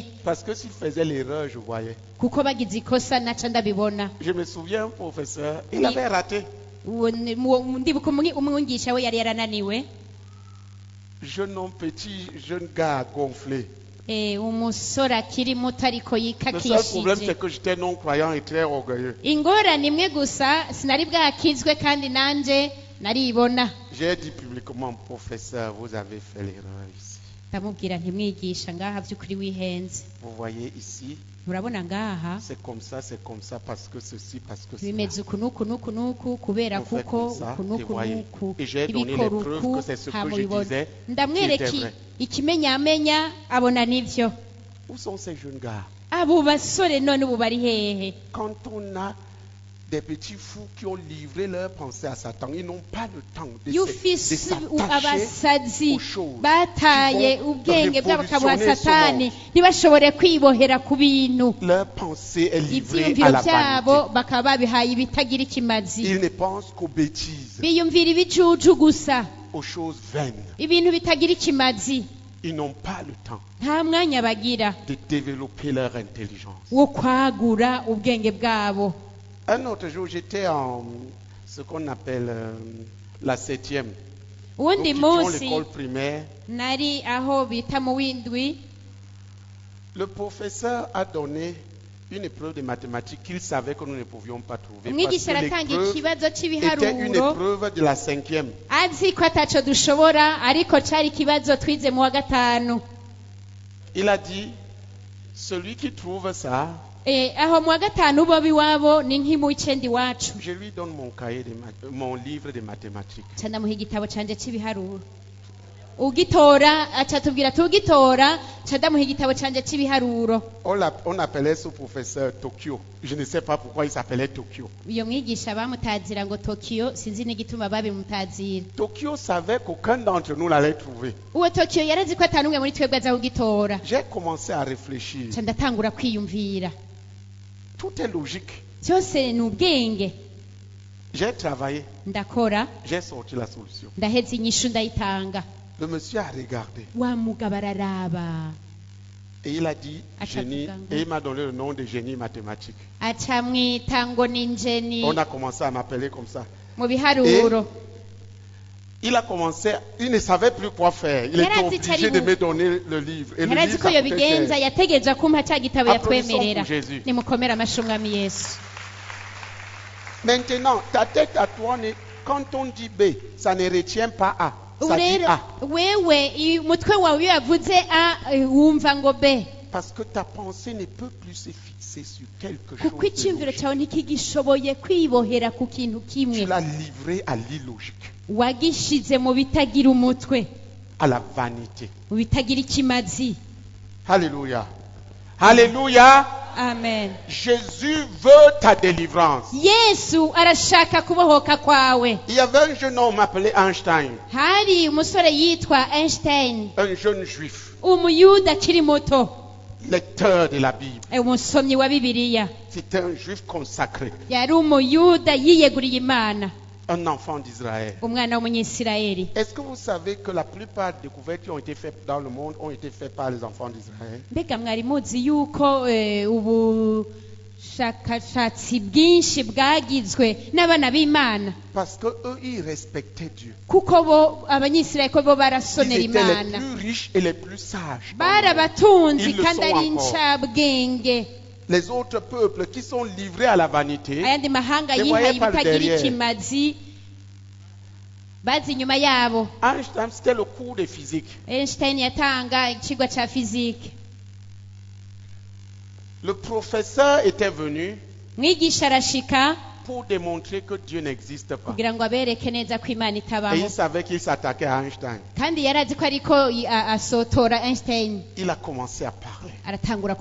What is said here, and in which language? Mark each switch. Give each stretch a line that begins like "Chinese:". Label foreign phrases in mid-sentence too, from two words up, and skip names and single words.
French: Parce que s'il faisait l'erreur, je voyais.
Rundi: kuko bagize ikosa naca ndabibona.
French: Je me souviens, un professeur, il avait raté.
Rundi: Ndibuka umwigisha we yari yarananiwe,
French: Jeune homme petit, jeune gars gonflé.
Rundi: umusore akiri muto ariko
French: Le seul problème,
Rundi: yikakishije.
French: c'est que j'étais non-croyant et très orgueilleux.
Rundi: Ingorane imwe gusa sinari bwakizwe kandi nanje naribona.
French: J'ai dit publiquement, professeur, vous avez fait l'erreur ici.
Rundi: Ndamubwira nti mwigisha ngaha by'ukuri wihenze,
French: Vous voyez ici,
Rundi: urabona ngaha
French: c'est comme ça, parce que ceci, parce que cela.
Rundi: bimeze uku n'uku n'uku n'uku kubera
French: Vous faites
Rundi: kuko
French: comme ça,
Rundi: uku
French: et
Rundi: n'uku
French: voyez.
Rundi: n'uku
French: Et j'ai donné les
Rundi: ibikora
French: preuves
Rundi: uku
French: que c'est ce
Rundi: nta
French: que je
Rundi: mubibona.
French: disais
Rundi: Ndamwereka
French: qui était vrai.
Rundi: ikimenyamenya abona nivyo.
French: Où sont ces jeunes gars?
Rundi: Abo basore none ubu bari hehe?
French: Quand on a des petits fous qui ont livré leurs pensées à Satan, ils n'ont pas le temps de
Rundi: Yufise
French: s'attacher
Rundi: abasazi
French: aux choses
Rundi: bataye
French: qui vont
Rundi: ubwenge bwabo kabuha
French: révolutionner ce
Rundi: satani
French: monde.
Rundi: ntibashobore kwibohera ku bintu.
French: Leur pensée est livrée à
Rundi: Ivyiyumviro
French: la
Rundi: vyabo
French: vanité.
Rundi: bakaba babihaye ibitagira ikimazi,
French: Ils ne pensent qu'aux bêtises,
Rundi: biyumvira ibicucu gusa,
French: aux choses vaines.
Rundi: ibintu bitagira ikimazi.
French: Ils n'ont pas le temps
Rundi: Nta mwanya bagira
French: de développer leur intelligence.
Rundi: wo kwagura ubwenge bwabo.
French: Un autre jour, j'étais en ce qu'on appelle la 7e. Nous
Rundi: Uwundi
French: quittions
Rundi: munsi
French: l'école primaire.
Rundi: nari aho bita mu windwi,
French: Le professeur a donné une épreuve de mathématiques qu'il savait que nous ne pouvions pas trouver. Parce
Rundi: umwigisha
French: que
Rundi: aratanga
French: l'épreuve
Rundi: ikibazo
French: était une
Rundi: cy'ibiharuro
French: épreuve de la 5e.
Rundi: azi ko ataco dushobora, ariko cari ikibazo twize mu wa gatanu.
French: Il a dit, celui qui trouve ça,
Rundi: Aho mu wa gatanu bo biwabo ni nk'imu w'icenda iwacu,
French: je lui donne mon livre de mathématiques.
Rundi: ca ndamuha igitabo canje cy'ibiharuro. Ugitora aca tubwira tugitora, ca ndamuha igitabo canje cy'ibiharuro.
French: On appelait ce professeur Tokyo. Je ne sais pas pourquoi il s'appelait Tokyo.
Rundi: Uyo mwigisha bamutazira ngo Tokyo, sinzi n'igituma babimutazira.
French: Tokyo savait qu'aucun d'entre nous l'allait trouver.
Rundi: Uwo Tokyo yarazi ko atanumwe muri twebwe aza kugitora.
French: J'ai commencé à réfléchir.
Rundi: Ca ndatangura kwiyumvira,
French: Tout est logique.
Rundi: byose ni ubwenge.
French: J'ai travaillé,
Rundi: Ndakora,
French: j'ai sorti la solution.
Rundi: ndaheza inyishu ndayitanga.
French: Le monsieur a regardé
Rundi: Wa mugabo araraba,
French: et il a dit génie, Achapugango. et il m'a donné le nom de génie mathématique.
Rundi: aca mwita ngo ni njeni
French: On a commencé à m'appeler comme ça.
Rundi: mu biharuro.
French: Il a commencé, il ne savait plus quoi faire. Il était
Rundi: Yarazi
French: obligé
Rundi: icari
French: de bu- me donner le livre. Et le
Rundi: yarazi
French: livre,
Rundi: ko
French: ça coûtait
Rundi: yobigenza,
French: cher.
Rundi: yategereza kumpa ca gitabo
French: Applaudissons
Rundi: yatwemerera.
French: pour Jésus.
Rundi: Nimukomere amashyi umwami Yesu.
French: Maintenant, ta tête à toi, quand on dit B, ça ne retient pas A.
Rundi: Ubu
French: Ça dit
Rundi: rero
French: A.
Rundi: wewe umutwe wawe iyo yavuze a wumva ngo b,
French: Parce que ta pensée ne peut plus se fixer sur quelque chose.
Rundi: kuko
French: de
Rundi: icyumviro
French: logique.
Rundi: cyawe ntikigishoboye kwibohera ku kintu
French: Tu
Rundi: kimwe,
French: l'as livré à l'illogique,
Rundi: wagishize mu bitagira umutwe,
French: à la vanité.
Rundi: mu bitagira ikimazi.
French: Alléluia. Alléluia.
Rundi: Amen.
French: Jésus veut ta délivrance.
Rundi: Yesu arashaka kubohoka kwawe.
French: Il y avait un jeune homme appelé Einstein,
Rundi: Hari umusore yitwa Einstein,
French: un jeune juif,
Rundi: umuyuda akiri muto,
French: lecteur de la Bible.
Rundi: umusomyi wa Bibiliya.
French: C'était un juif consacré,
Rundi: Yari umuyuda yiyeguriye Imana,
French: un enfant d'Israël.
Rundi: umwana w'umunyisirayeli.
French: Est-ce que vous savez que la plupart des découvertes qui ont été faites dans le monde ont été faites par les enfants d'Israël?
Rundi: Mbega mwari muzi yuko ubushakashatsi bwinshi bwagizwe n'abana b'Imana,
French: Parce que eux, ils respectaient Dieu.
Rundi: kuko bo abanyisirayeli ko bo
French: Ils
Rundi: barasonera
French: étaient les
Rundi: Imana,
French: plus riches et les plus sages.
Rundi: bari abatunzi
French: Ils le
Rundi: kandi
French: sont
Rundi: ari
French: encore.
Rundi: incabwenge.
French: Les autres peuples qui sont livrés à la vanité,
Rundi: Ayandi mahanga
French: Ne
Rundi: yihaye
French: voyez pas le
Rundi: ibitagira
French: derrière.
Rundi: ikimazi bazi inyuma yabo.
French: Einstein, c'était le cours de physique.
Rundi: Einstein yatanga ikigwa ca fizike.
French: Le professeur était venu
Rundi: Mwigisha arashika
French: pour démontrer que Dieu n'existe pas.
Rundi: kugira ngo abereke neza ko Imana
French: Et
Rundi: itabaho,
French: il savait qu'il s'attaquait à Einstein.
Rundi: kandi yarazi ko ariko asotora Einstein.
French: Il a commencé à parler.